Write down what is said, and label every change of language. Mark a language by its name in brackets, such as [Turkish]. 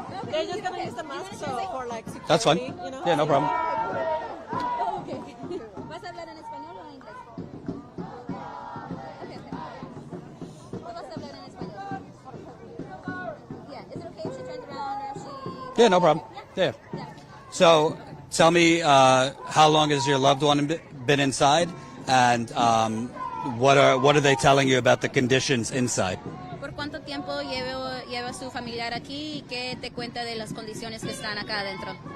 [English] They're just gonna use the mask for like security. That's fine. You know? Yeah, no problem. Okay. [Spanish] ¿Vas a hablar en español o en inglés? Okay. ¿Tú vas a hablar en español? [English] Yeah. Is it okay if she turns around or if she? Yeah, no problem. Yeah. So, tell me, how long has your loved one been inside, and what are they telling you about the conditions inside? [Spanish] ¿Por cuánto tiempo lleva su familiar aquí y qué te cuenta de las condiciones que están acá adentro?